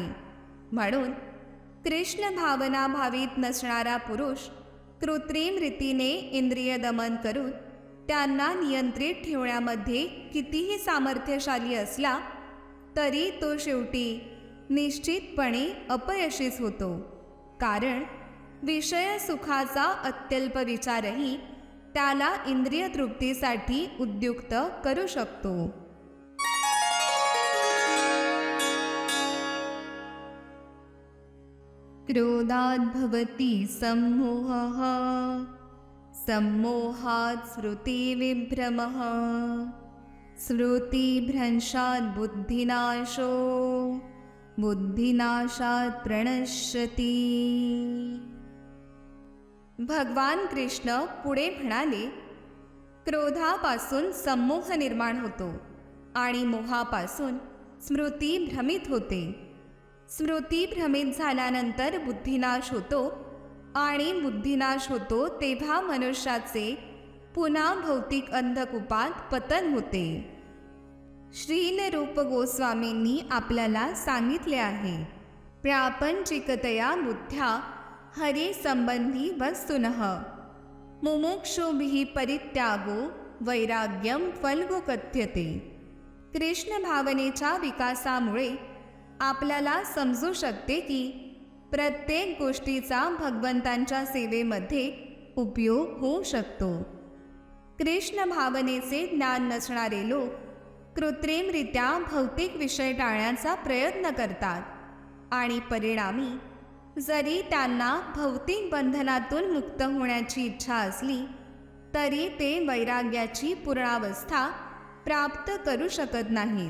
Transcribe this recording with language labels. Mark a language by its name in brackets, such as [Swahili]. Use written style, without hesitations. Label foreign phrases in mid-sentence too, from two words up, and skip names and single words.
[Marathi] म्हणून कृष्ण भावना भावित नसणारा पुरुष कृत्रिम रीतीने इंद्रिय दमन करून त्यांना नियंत्रित ठेवण्यामध्ये कितीही सामर्थ्यशाली असला तरी तो शेवटी निश्चितपणे अपयशीच होतो, कारण विषय सुखाचा अत्यल्प विचारही त्याला इंद्रिय तृप्तीसाठी उद्युक्त करू शकतो. [Sanskrit] क्रोधात् भवति सम्मोहः सम्मोहात् स्मृतिविभ्रमः स्मृतिभ्रंशात् बुद्धिनाशो बुद्धिनाशात् प्रणश्यति. [Marathi] भगवान कृष्ण पुढे म्हणाले, क्रोधापासून सम्मोह निर्माण होतो आणि मोहापासून स्मृती भ्रमित होते. स्मृती भ्रमित झाल्यानंतर बुद्धिनाश होतो आणि बुद्धिनाश होतो तेव्हा मनुष्याचे पुन्हा भौतिक अंधकूपात पतन होते. श्रील रूप गोस्वामींनी आपल्याला सांगितले आहे, [Sanskrit] प्रापंचिकतया बुद्ध्या हरी संबंधी वस्तुनः मुमुक्षुभिः परित्यागो वैराग्यम फल्गु कथ्यते. [Marathi] कृष्ण भावनेच्या विकासामुळे आपल्याला समजू शकते की प्रत्येक गोष्टीचा भगवंतांच्या सेवेमध्ये उपयोग होऊ शकतो. कृष्ण भावनेचे ज्ञान नसणारे लोक कृत्रिमरित्या भौतिक विषय टाळण्याचा प्रयत्न करतात आणि परिणामी जरी त्यांना भौतिक बंधनातून मुक्त होण्याची इच्छा असली तरी ते वैराग्याची पूर्णावस्था प्राप्त करू शकत नाहीत.